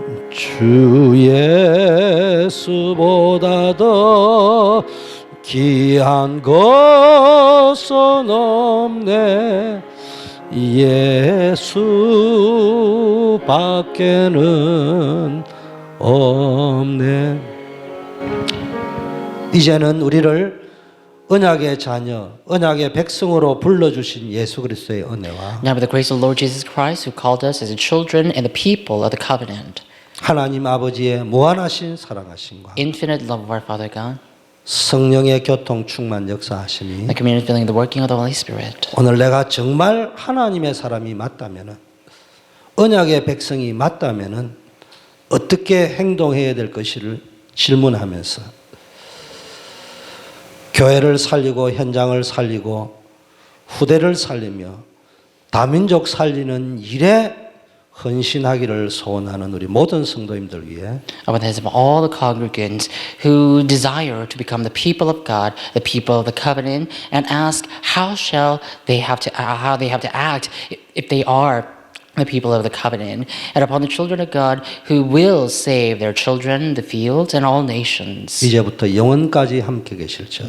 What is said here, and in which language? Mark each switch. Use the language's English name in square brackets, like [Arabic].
[Korean] 주 예수보다 더 귀한 것은 없네 예수밖에는 없네 이제는 우리를 언약의 자녀, 언약의 백성으로 불러주신 예수 그리스도의 은혜와 [English] Now by the grace of the Lord Jesus Christ, who called us as the children and the people of the covenant, [Korean] 하나님 아버지의 무한하신 사랑하심과 [English] infinite love of our Father God, [Korean] 성령의 교통 충만 역사하심이 [English] the communion filling, the working of the Holy Spirit. [Korean] 오늘 내가 정말 하나님의 사람이 맞다면은 언약의 백성이 맞다면은 어떻게 행동해야 될 것을 질문하면서 교회를 살리고 현장을 살리고 후대를 살리며 다민족 살리는 일에 헌신하기를 소원하는 우리 모든 성도님들 위해 [English] Upon the heads of all the congregants who desire to become the people of God, the people of the covenant, and ask how they have to act if they are the people of the covenant, and upon the children of God who will save their children, the fields, and all nations. [Korean] 이제부터 영원까지 함께 계실지어다.